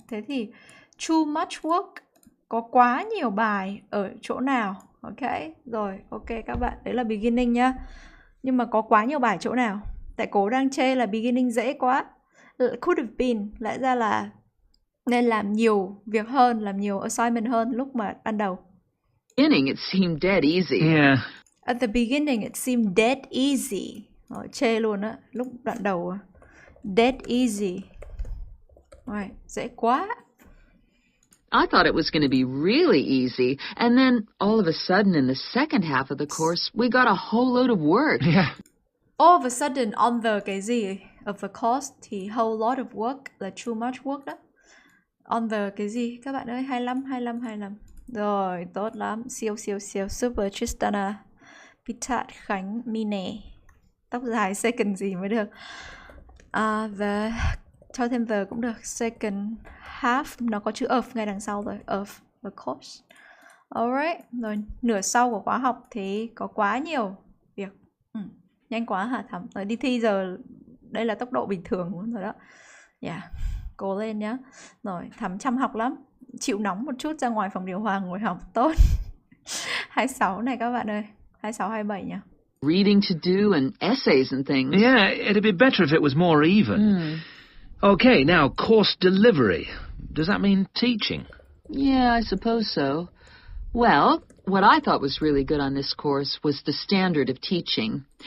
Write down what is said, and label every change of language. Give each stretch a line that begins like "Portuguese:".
Vietnamese: Thế thì too much work, có quá nhiều bài ở chỗ nào? Ok, rồi, ok các bạn, đấy là beginning nhá. Nhưng mà có quá nhiều bài chỗ nào? Tại cố đang chê là beginning dễ quá.
English: Could have been,
Vietnamese: lẽ ra là nên làm nhiều việc hơn, làm nhiều assignment hơn lúc mà ban đầu.
English: Beginning, it seemed dead easy. Yeah. At the beginning, it seemed dead easy.
Vietnamese: Rồi, chê luôn á, lúc đoạn đầu.
English: Dead easy. Right,
Vietnamese: dễ quá.
English: I thought it was going to be really easy, and then all of a sudden in the second half of the course, we got a whole load of work. Yeah. All of a sudden on the cái gì of the course thì whole lot of work là too much work đó. On the cái gì?
Vietnamese: Các bạn ơi,
English: 25.
Vietnamese: Rồi, tốt lắm. Siêu. Super Tristana. Pitat Khánh Mine. Tóc dài second gì mới được. The cho thêm the cũng được. Second half nó có chữ of ngay đằng sau rồi.
English: Of the course. Alright.
Vietnamese: Rồi, nửa sau của khóa học thì có quá nhiều việc. Nhanh quá hả Thắm? Rồi đi thi giờ đây là tốc độ bình thường luôn rồi đó. Cố lên nhá. Rồi, Thắm chăm học lắm. Chịu nóng một chút ra ngoài phòng điều hòa ngồi học tốt. 26 này các bạn ơi. 26, 27 nhá.
English: Reading to do and essays and things. Yeah, it'd be better if it was more even. Okay, now course delivery. Does that mean teaching? Yeah, I suppose so. Well, what I thought was really good on this course was the standard of teaching.